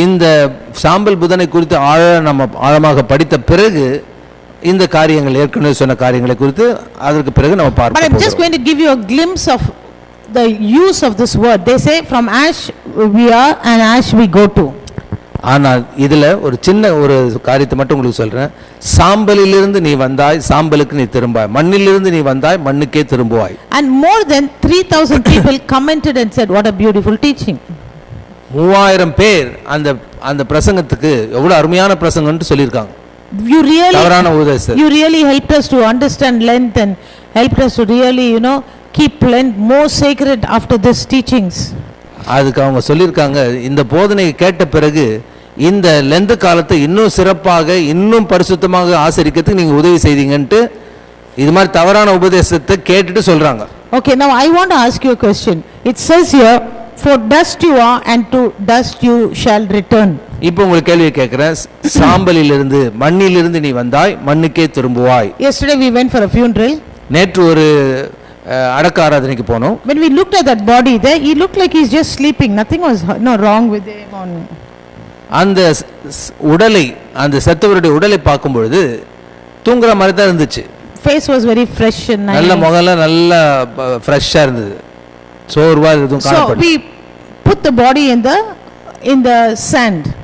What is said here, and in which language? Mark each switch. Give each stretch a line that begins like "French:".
Tamil: இந்த சாம்பல் புதனை குறித்து ஆழமாக படித்த பிறகு இந்த காரியங்கள், ஏற்கனவே சொன்ன காரியங்களை குறித்து அதற்கு பிறகு நம்ம பார்ப்போம்.
English: But I'm just going to give you a glimpse of the use of this word. They say from ash we are and ash we go to.
Tamil: ஆனால் இதில் ஒரு சின்ன ஒரு காரியத்தை மட்டும் உங்களுக்கு சொல்கிறேன். சாம்பலிலிருந்து நீ வந்தாய், சாம்பலுக்கு நீ திரும்பாய், மண்ணிலிருந்து நீ வந்தாய், மண்ணுக்கே திரும்புவாய்.
English: And more than 3000 people commented and said, what a beautiful teaching.
Tamil: 3000 பேர் அந்த பிரசங்கத்துக்கு எவ்வளவு அருமையான பிரசங்கம்னு சொல்லியிருக்காங்க.
English: You really helped us to understand Lent and helped us to really keep Lent more sacred after these teachings.
Tamil: அதுக்கு அவங்க சொல்லியிருக்காங்க, இந்த போதனையை கேட்ட பிறகு இந்த லெந்து காலத்தை இன்னும் சிறப்பாக இன்னும் பரிசுத்தமாக ஆசரிக்கிறதுக்கு நீங்க உதவி செய்தீங்கன்ட்டு இது மாதிரி தவறான உபதேசத்தை கேட்டுட்டு சொல்றாங்க.
English: Okay, now I want to ask you a question. It says here, for dust you are and to dust you shall return.
Tamil: இப்போ உங்களுக்கு கேள்வி கேட்கிறேன். சாம்பலிலிருந்து மண்ணிலிருந்து நீ வந்தாய், மண்ணுக்கே திரும்புவாய்.
English: Yesterday we went for a funeral.
Tamil: நேற்று ஒரு அடக்க ஆராதனைக்கு போனோம்.
English: When we looked at that body there, he looked like he's just sleeping. Nothing was wrong with him.
Tamil: அந்த உடலை, அந்த செத்தவருடைய உடலை பார்க்கும் பொழுது தூங்குற மாதிரி தான் இருந்துச்சு.
English: Face was very fresh and nice.
Tamil: நல்ல முகம்லாம் நல்ல ஃப்ரெஷ்ஷா இருந்தது. சோர்வா எதுவும் காணப்படல.
English: So we put the body in the sand.